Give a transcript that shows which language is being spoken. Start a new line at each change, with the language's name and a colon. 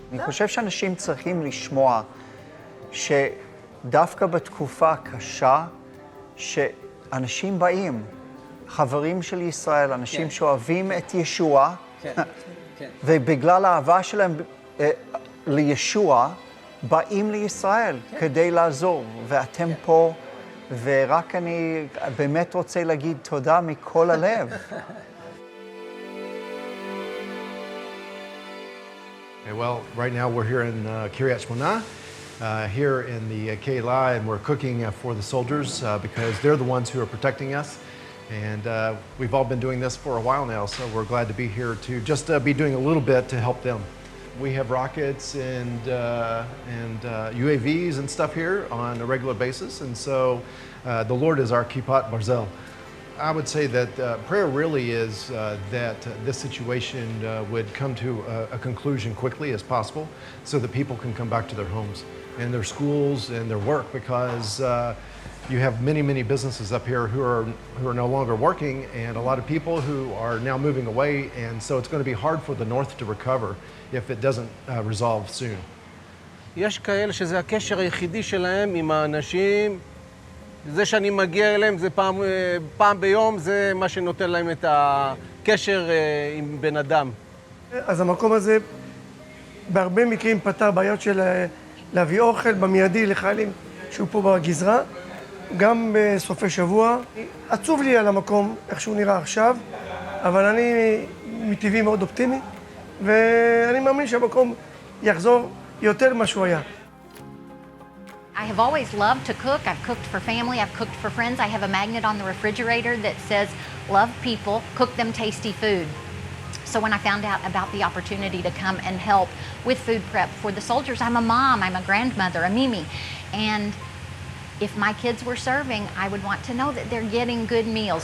Hebrew: אני חושב שאנשים צריכים לשמוע שדווקא בתקופה קשה, שאנשים באים, חברים של ישראל, אנשים שאוהבים את ישוע, ובגלל האהבה שלהם לישוע, באים לישראל כדי לעזור, ואתם פה, ורק אני באמת רוצה להגיד תודה מכל הלב.
English: Well, right now we're here in Kiryat Shmona, here in the Keilah, and we're cooking for the soldiers because they're the ones who are protecting us. And we've all been doing this for a while now, so we're glad to be here to just be doing a little bit to help them. We have rockets and UAVs and stuff here on a regular basis, and so the Lord is our Kipat Barzel. I would say that prayer really is that this situation would come to a conclusion quickly as possible so that people can come back to their homes and their schools and their work, because you have many businesses up here who are no longer working, and a lot of people who are now moving away, and so it's going to be hard for the north to recover if it doesn't resolve soon.
Hebrew: יש כאלה שזה הקשר היחידי שלהם עם האנשים. זה שאני מגיע אליהם, זה פעם ביום, זה מה שנותן להם את הקשר עם בן אדם. אז המקום הזה בהרבה מקרים פתר בעיות של להביא אוכל במיידי לחיילים שהוא פה בגזרה, גם בסופי שבוע. עצוב לי על המקום, איך שהוא נראה עכשיו, אבל אני מטבעי מאוד אופטימי, ואני מאמין שהמקום יחזור יותר ממה שהוא היה.
English: I have always loved to cook. I've cooked for family, I've cooked for friends. I have a magnet on the refrigerator that says, love people, cook them tasty food. So when I found out about the opportunity to come and help with food prep for the soldiers, I'm a mom, I'm a grandmother, a Mimi, and if my kids were serving, I would want to know that they're getting good meals.